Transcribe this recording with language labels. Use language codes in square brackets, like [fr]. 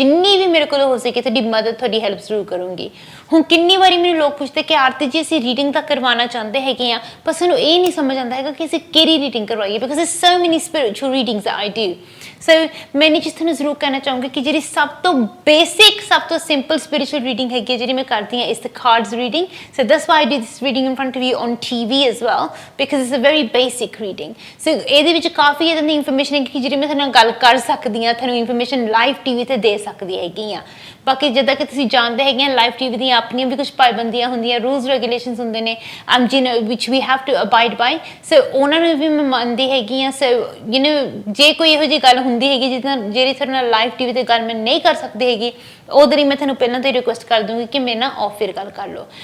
[hi] जिन्नी भी मेरे को हो सके थोड़ी मदद, थोड़ी help जरूर करूँगी। [pa] ਹੁਣ ਕਿੰਨੀ ਵਾਰੀ ਮੈਨੂੰ ਲੋਕ ਪੁੱਛਦੇ ਕਿ ਆਰਤੀ ਜੀ ਅਸੀਂ ਰੀਡਿੰਗ ਤਾਂ ਕਰਵਾਉਣਾ ਚਾਹੁੰਦੇ ਹੈਗੇ ਆ, ਪਰ ਸਾਨੂੰ ਇਹ ਨਹੀਂ ਸਮਝ ਆਉਂਦਾ ਹੈਗਾ ਕਿ ਅਸੀਂ ਕਿਹੜੀ ਰੀਡਿੰਗ ਕਰਵਾਈਏ because [en] there's so many spiritual readings that I do. [pa] So ਮੈਂ ਇਹ ਚੀਜ਼ ਤੁਹਾਨੂੰ ਜ਼ਰੂਰ ਕਹਿਣਾ ਚਾਹੂੰਗੀ ਕਿ ਜਿਹੜੀ ਸਭ ਤੋਂ ਬੇਸਿਕ, ਸਭ ਤੋਂ ਸਿੰਪਲ spiritual reading ਹੈਗੀ ਜਿਹੜੀ ਮੈਂ ਕਰਦੀ ਹਾਂ [en] is the cards reading. So that's why I do this reading in front of you on TV as well because it's a very basic reading. [pa] So ਇਹਦੇ ਵਿੱਚ ਕਾਫੀ ਇਦਾਂ ਦੀ ਇਨਫੋਰਮੇਸ਼ਨ ਹੈ ਕਿ ਜਿਹੜੀ ਮੈਂ ਤੁਹਾਡੇ ਨਾਲ ਗੱਲ ਕਰ ਸਕਦੀ ਹਾਂ, ਤੁਹਾਨੂੰ ਇਨਫੋਰਮੇਸ਼ਨ ਲਾਈਵ TV ਤੇ ਦੇ ਸਕਦੀ ਹੈਗੀ ਆ। ਬਾਕੀ ਜਿੱਦਾਂ ਕਿ ਤੁਸੀਂ ਜਾਣਦੇ ਹੈਗੇ ਆ ਲਾਈਵ TV ਦੀਆਂ ਆਪਣੀਆਂ ਵੀ ਕੁਝ ਪਾਬੰਦੀਆਂ ਹੁੰਦੀਆਂ, ਰੂਲਸ ਰੈਗੂਲੇਸ਼ਨਸ ਹੁੰਦੇ ਨੇ [en] which we have to abide by. [pa] So ਉਹਨਾਂ ਨੂੰ ਵੀ ਮੈਂ ਮੰਨਦੀ ਹੈਗੀ ਆ। ਸੋ ਯੂ ਨੋ ਜੇ ਕੋਈ ਇਹੋ ਜਿਹੀ ਗੱਲ ਹੁੰਦੀ ਹੈਗੀ ਜਿਹੜੀ ਤੁਹਾਡੇ ਨਾਲ ਲਾਈਵ TV ਤੇ ਗੱਲ ਮੈਂ ਨਹੀਂ ਕਰ ਸਕਦੀ ਹੈਗੀ, ਉਹਦੇ ਲਈ ਮੈਂ ਤੁਹਾਨੂੰ ਪਹਿਲਾਂ ਤੋਂ ਰਿਕੁਐਸਟ ਕਰ ਦੂੰਗੀ ਕਿ ਮੇਰੇ ਨਾਲ ਆਫ ਫਿਰ ਗੱਲ ਕਰ ਲਓ।